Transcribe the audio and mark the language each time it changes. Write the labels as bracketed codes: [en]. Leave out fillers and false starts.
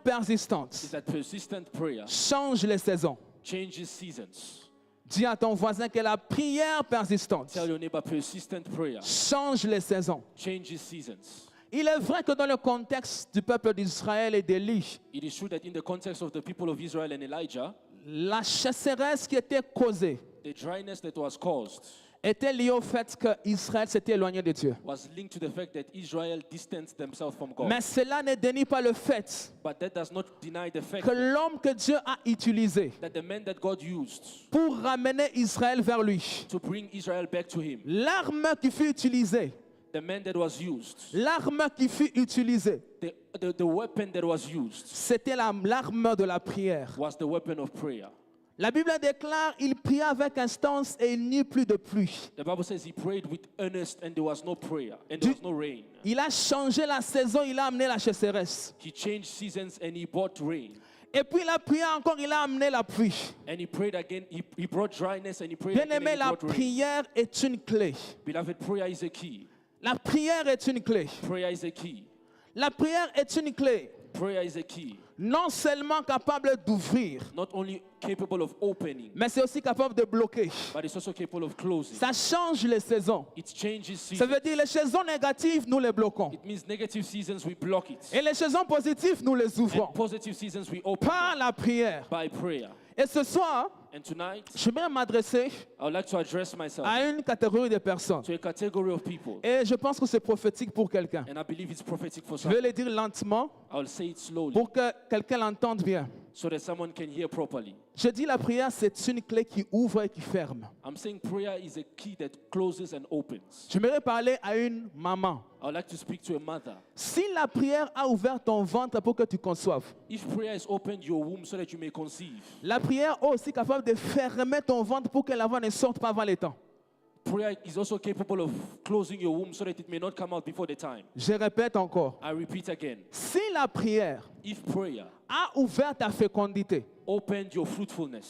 [fr] persistante [en] that persistent prayer [fr] change les saisons. [en] changes seasons. [fr] Dis à ton voisin que la prière persistante [en] Tell your neighbor persistent prayer [fr] change les saisons. [en] changes seasons. [fr] Il est vrai que dans le contexte du peuple d'Israël et d'Élie, [en] It is true that in the context of the people of Israel and Elijah, [fr] la chasseresse qui était causée [en] the dryness that was caused [fr] était liée au fait qu'Israël s'était éloigné de Dieu. [en] was linked to the fact that Israel distanced themselves from God. [fr] Mais cela ne dénie pas le fait [en] But that does not deny the fact [fr] que l'homme que Dieu a utilisé [en] that the man that God used [fr] pour ramener Israël vers lui, [en] to bring Israel back to him, [fr] l'arme qui fut utilisée, [en] the man that was used, [fr] l'arme qui fut utilisée, [en] the weapon that was used [fr] c'était l'arme de la prière. [en] was the weapon of prayer. [fr] La Bible déclare, il pria avec instance et il n'y eut plus de pluie. [en] The Bible says he prayed with earnest and there was no prayer and there was no rain. [fr] Il a changé la saison, il a amené la chasseresse. [en] He changed seasons and he brought rain. [fr] Et puis il a prié encore, il a amené la pluie. [en] And he prayed again, he brought dryness and he prayed again [fr] Bien-aimé, [en] and he [fr] la [en] brought rain. [fr] prière est une clé. [en] Beloved, prayer is a key. [fr] La prière est une clé. [en] Prayer is a key. [fr] La prière est une clé. [en] Prayer is a key. [fr] Non seulement capable d'ouvrir, [en] Not only capable of opening, [fr] mais c'est aussi capable de bloquer. [en] but it's also capable of closing. [fr] Ça change les saisons. [en] It changes [fr] Ça [en] seasons. [fr] veut dire les saisons négatives, nous les bloquons. [en] It means negative seasons, we block it. [fr] Et les saisons positives, nous les ouvrons. [en] And positive seasons, we open [fr] Par la prière. [en] by prayer. [fr] Et ce soir, [en] And tonight, [fr] j'aimerais m'adresser [en] I would like to address myself [fr] à une catégorie de personnes. [en] to a category of people. [fr] Et je pense que c'est prophétique pour quelqu'un. [en] And I believe it's prophetic for [fr] Je vais [en] some. [fr] le dire lentement [en] I will say it slowly [fr] pour que quelqu'un l'entende bien. [en] so that someone can hear properly. [fr] Je dis la prière, c'est une clé qui ouvre et qui ferme. [en] I'm saying prayer is a key that closes and opens. [fr] J'aimerais parler à une maman. [en] I would like to speak to a mother. [fr] Si la prière a ouvert ton ventre pour que tu conçoives, [en] If prayer has opened your womb so that you may conceive, [fr] la prière est aussi capable de fermer ton ventre pour que l'enfant ne sorte pas avant le temps. [en] prayer is also capable of closing your womb so that it may not come out before the time. [fr] Je répète encore. [en] I repeat again. [fr] Si la prière [en] If prayer [fr] a ouvert ta fécondité [en] opened your fruitfulness